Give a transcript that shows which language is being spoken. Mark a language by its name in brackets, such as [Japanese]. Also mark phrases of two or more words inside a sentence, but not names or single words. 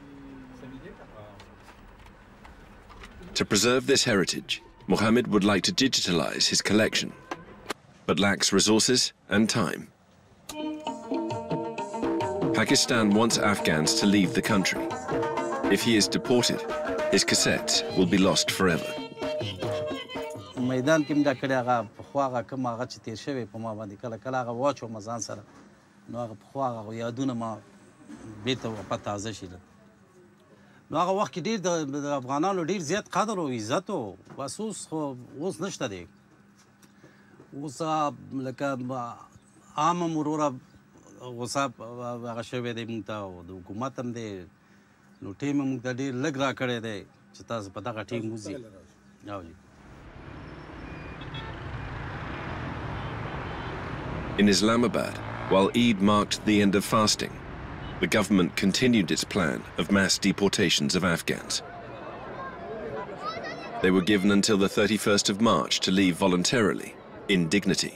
[English] To preserve this heritage, Mohammed would like to digitalize his collection, but lacks resources and time. Pakistan wants Afghans to leave the country. If he is deported, his cassettes will be lost forever. [Pashto] میدان کې دا کړی هغه پخوا هغه کوم هغه چې تیر شوی په ما باندې کله کله هغه واچوم ځان سره نو هغه پخوا هغه یادونه ما بېرته واپس تازه شي نو هغه وخت کې ډېر د افغانانو ډېر زیات قدر او عزت و بس اوس خو اوس نشته دی اوس لکه عام هم وروره غوسه هغه شوی دی موږ ته او د حکومت هم دی نو ټیم یې موږ ته ډېر لږ راکړی دی چې تاسو په دغه ټیم وځئ. [English] In Islamabad, while Eid marked the end of fasting, the government continued its plan of mass deportations of Afghans. They were given until the 31st of March to leave voluntarily, in dignity.